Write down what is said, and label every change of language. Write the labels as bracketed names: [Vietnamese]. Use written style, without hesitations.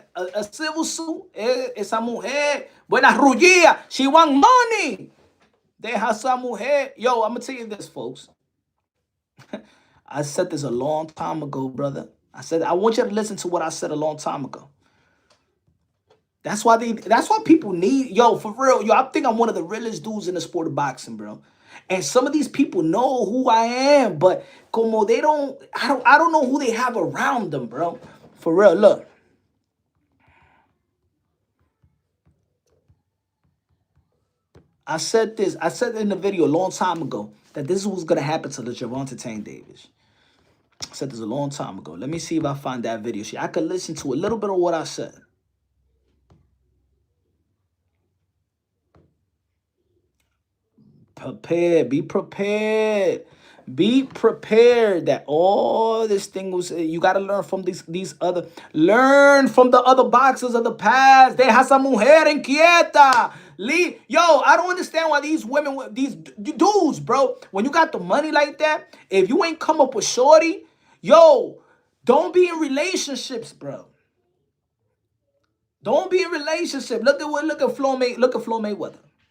[English] A civil suit, [Spanish] esa mujer, buena rullía. [English] She want money. [Spanish] Deja esa mujer. [English] Yo, I'm going to tell you this, folks. I said this a long time ago, brother. I want you to listen to what I said a long time ago. That's why people need, yo, for real, yo, I think I'm one of the realest dudes in the sport of boxing, bro. And some of these people know who I am, but [Spanish] como [English] they don't, I don't know who they have around them, bro. For real, look. I said in the video a long time ago that this was gonna happen to the Gervonta Davis. I said this a long time ago. Let me see if I find that video. See, I could listen to a little bit of what I said. Be prepared. Be prepared that all this thing was, you got to learn from learn from the other boxers of the past. [Spanish] Deja esa mujer inquieta. [English] Yo, I don't understand why these women, these dudes, bro, when you got the money like that, if you ain't come up with shorty, yo, don't be in relationships, bro. Don't be in relationship. Look at Floyd Mayweather.